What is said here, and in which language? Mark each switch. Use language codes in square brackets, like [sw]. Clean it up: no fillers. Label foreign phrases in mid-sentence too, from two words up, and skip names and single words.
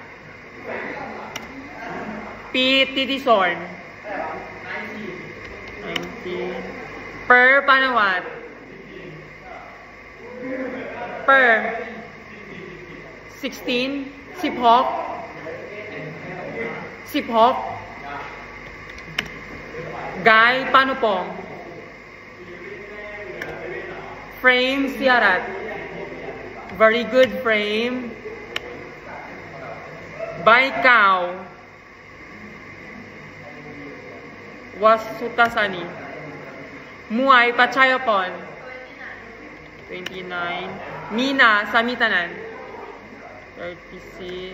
[en] Pit Titisorn. 19. Per Panawat. Per. 16. [th] Siphok. Siphok. [en] Guy Panupong. Frame Siarat. Very good, Frame. Baikau. Wasutasani. Muay Pachayapon. 29. Mina Samitanan. 36.